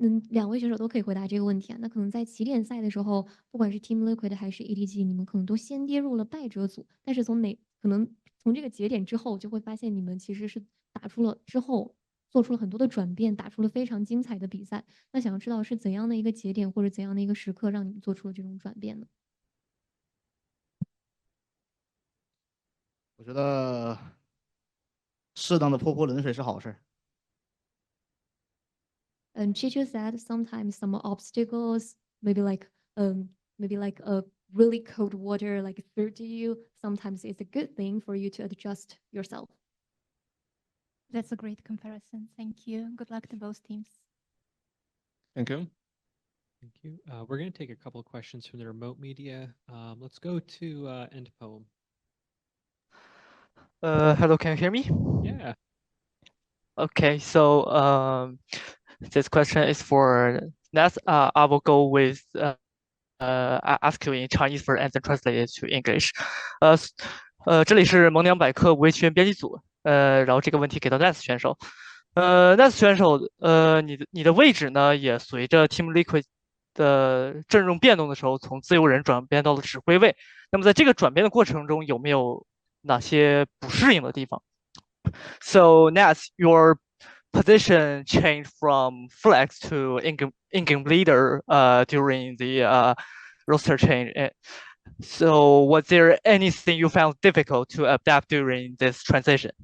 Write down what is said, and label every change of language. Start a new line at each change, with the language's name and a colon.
Chinese: 两位选手都可以回答这个问题啊。那可能在起点赛的时候，不管是 Team Liquid 还是 EDG，你们可能都先跌入了败者组，但是可能从这个节点之后，就会发现你们其实是打出了之后做出了很多的转变，打出了非常精彩的比赛。那想要知道是怎样的一个节点或者怎样的一个时刻，让你们做出了这种转变呢？我觉得适当的泼泼冷水是好事。
English: Chicho said sometimes some obstacles, maybe like a really cold water like through to you. Sometimes it's a good thing for you to adjust yourself. That's a great comparison. Thank you. Good luck to both teams. Thank you. Thank you. We're going to take a couple of questions from the remote media. Let's go to End Poem. Hello, can you hear me? Yeah. Okay, so this question is for Nats. I will go with I ask you in Chinese first and then translate it to English.
Chinese: 这里是萌娘百科无畏学员编辑组。然后这个问题给到 Nats 选手。 Nats 选手，你的位置呢也随着 Team Liquid 的阵容变动的时候，从自由人转变到了指挥位。那么在这个转变的过程中，有没有哪些不适应的地方？
English: So Nats, your position changed from flex to in-game leader during the roster change. So was there anything you found difficult to adapt during this transition?